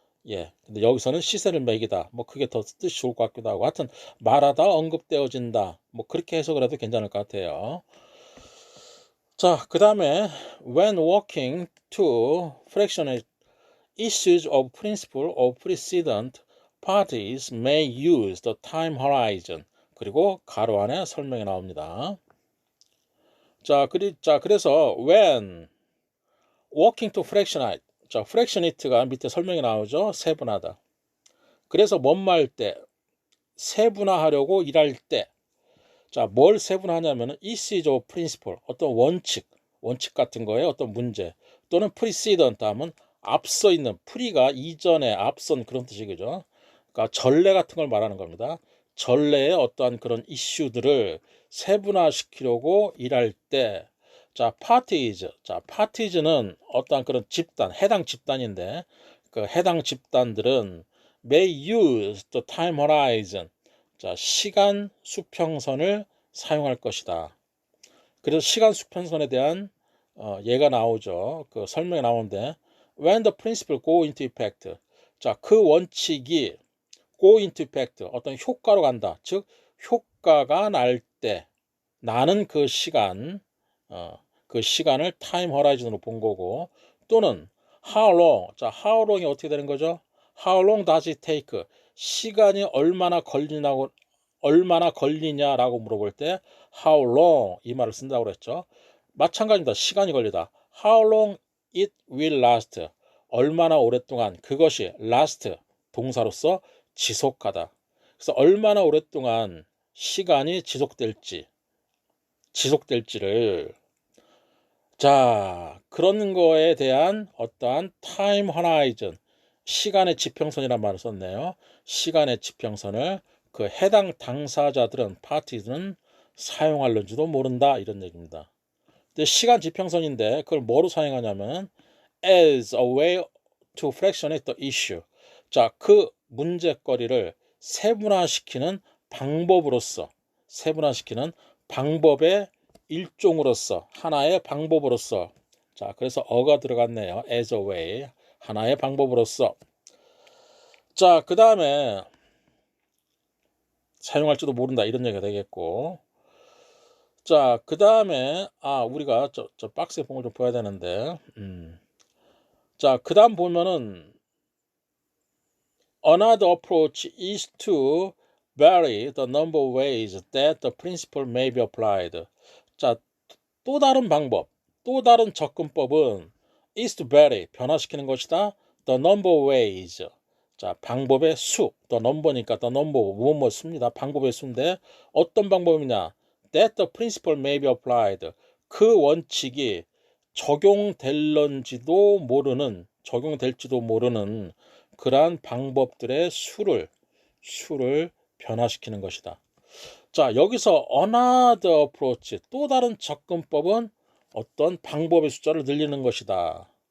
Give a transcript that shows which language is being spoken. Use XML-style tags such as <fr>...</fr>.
<ko>예, 근데 여기서는 시세를 매기다 뭐 그게 더 뜻이 좋을 것 같기도 하고 하여튼 말하다, 언급되어진다 뭐 그렇게 해석을 해도 괜찮을 것 같아요. 자, 그 다음에</ko> <en>when working to fractionate issues of principle of precedent parties may use the time horizon.</en> <ko>그리고 가로 안에 설명이 나옵니다. 자, 그래서</ko> <en>when working to fractionate.</en> <ko>자, fractionate가 밑에 설명이 나오죠. 세분하다. 그래서 뭔말 할 때 세분화하려고 일할 때 자, 뭘 세분화하냐면은</ko> <en>issues of principle</en> <ko>어떤 원칙 같은 거에 어떤 문제 또는 precedent 하면 앞서 있는 프리가 이전에 앞선 그런 뜻이죠. 그러니까 전례 같은 걸 말하는 겁니다. 전례의 어떠한 그런 이슈들을 세분화시키려고 일할 때 자, parties는 어떠한 그런 집단, 해당 집단인데 그 해당 집단들은</ko> <en>may use the time horizon.</en> <ko>자, 시간 수평선을 사용할 것이다. 그래서 시간 수평선에 대한 예가 나오죠. 그 설명이 나오는데</ko> <en>when the principle go into effect.</en> <ko>자, 그 원칙이</ko> <en>go into effect</en> <ko>어떤 효과로 간다. 즉 효과가 날 때, 나는 그 시간, 그 시간을 타임 허라이즌으로 본 거고, 또는</ko> <en>how long,</en> <ko>자, how long이 어떻게 되는 거죠?</ko> <en>How long does it take?</en> <ko>시간이 얼마나 걸리냐라고 물어볼 때</ko> <en>how long</en> <ko>이 말을 쓴다고 그랬죠. 마찬가지입니다. 시간이 걸리다.</ko> <en>How long it will last.</en> <ko>얼마나 오랫동안 그것이 last 동사로서 지속하다. 그래서 얼마나 오랫동안 시간이 지속될지를 자, 그런 거에 대한 어떠한 타임 허라이즌, 시간의 지평선이라는 말을 썼네요. 시간의 지평선을 그 해당 당사자들은, 파티들은 사용할는지도 모른다, 이런 얘기입니다. 근데 시간 지평선인데 그걸 뭐로 사용하냐면</ko> <en>as a way to fractionate the issue.</en> <ko>자, 그 문제거리를 세분화시키는 방법의 일종으로서, 하나의 방법으로서. 자, 그래서 어가 들어갔네요.</ko> <en>as a way,</en> <ko>하나의 방법으로서. 자, 그 다음에 사용할지도 모른다, 이런 얘기가 되겠고. 자, 그 다음에 우리가 저 박스의 봉을 좀 보야 되는데, 자, 그 다음 보면은</ko> <en>another approach is to vary the number of ways that the principle may be applied.</en> <ko>자, 또 다른 방법, 또 다른 접근법은</ko> <en>is to vary,</en> <ko>변화시키는 것이다.</ko> <en>the number of ways.</en> <ko>자, 방법의 수,</ko> <en>the number니까 the number, 무엇 수입니다.</en> <ko>방법의 수인데 어떤 방법이냐?</ko> <en>that the principle may be applied.</en> <ko>그 원칙이 적용될지도 모르는 그러한 방법들의 수를 변화시키는 것이다. 자, 여기서</ko> <en>another approach,</en> <ko>또 다른 접근법은 어떤 방법의 숫자를 늘리는 것이다.</ko>